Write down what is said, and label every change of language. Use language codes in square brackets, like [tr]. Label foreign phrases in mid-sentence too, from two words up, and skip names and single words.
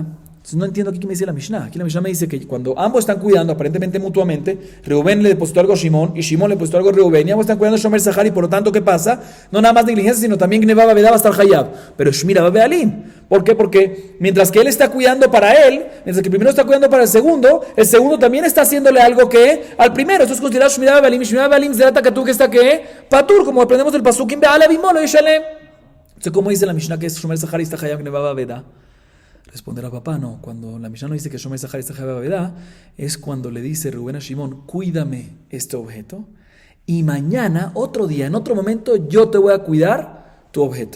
[es] No entiendo aquí qué me dice la Mishnah. Aquí la Mishnah me dice que cuando ambos están cuidando, aparentemente mutuamente, Reubén le depositó algo a Shimón y Shimón le depositó algo a Reubén, y ambos están cuidando [he] שומר שכר [es] y por lo tanto, ¿qué pasa? No nada más negligencia, sino también [he] גניבה ואבידה [es] va a estar hayab. Pero [he] שמירה בבעלים. [es] ¿Por qué? Porque mientras que él está cuidando para él, mientras que el primero está cuidando para el segundo también está haciéndole algo que al primero. Esto es considerado [he] שמירה בבעלים. שמירה בבעלים [es] se trata que tú que está ¿qué? Patur, como aprendemos del pasuk, [he] אם בעליו עמו לא ישלם. [es] Entonces, ¿cómo dice la Mishnah que es [he] שומר שכר [es] y está [he] חייב גניבה ואבידה? [es] Responderá papá, no. Cuando la Mishnah no dice que [he] שומר שכר [es] y está [he] חייב ואבידה, [es] es cuando le dice Reubén a Shimón, cuídame este objeto y mañana, otro día, en otro momento, yo te voy a cuidar tu objeto.